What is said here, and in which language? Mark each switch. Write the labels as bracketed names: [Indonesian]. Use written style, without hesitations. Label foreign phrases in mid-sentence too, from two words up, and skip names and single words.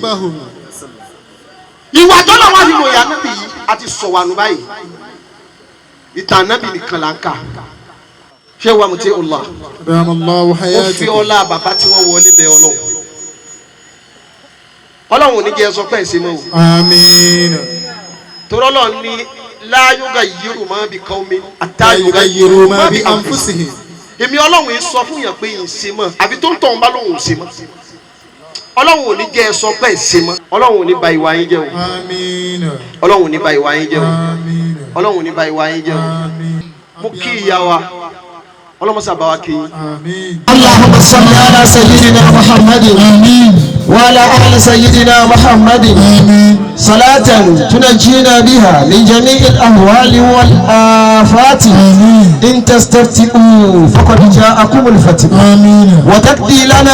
[Yoruba] ìwà tó lọ́wọ́ fi ròyìn ànábì yìí àti sọ̀wánú báyìí ìtàn ànábì nìkan là ń kà ṣé wàá mú tí ó là ó fi ọlá bàbá tí wọ́n wọlé bẹ ọlọ́run ò ní jẹ́ sọ pé ẹ̀ ṣe mọ́ o àmín torí ọlọ́run ní [Arabic] لا يغير ما بقوم حتى يغيروا ما بأنفسهم. [Yoruba] èmi ọlọ́run yìí sọ fún yàn pé yìí ń ṣe mọ́ àbí tó ń tọ̀ ń bá lóhùn ṣe mọ́ ọlọ́run ò ní jẹ́ ẹ sọ pé ẹ ṣe mọ́ ọlọ́run ò ní ba ìwà yín jẹ́ o àmín ọlọ́run ò ní ba ìwà yín jẹ́ o àmín ọlọ́run ò ní ba ìwà yín jẹ́ o mo kí ìyá wa ọlọ́mọṣà bá wa kí yín. [Arabic] اللهم صل على سيدنا محمد وعلى آل سيدنا محمد صلاة تنجينا بها من جميع الأهوال والآفات إن تستفتئوا فقد جاءكم الفتح وتقضي لنا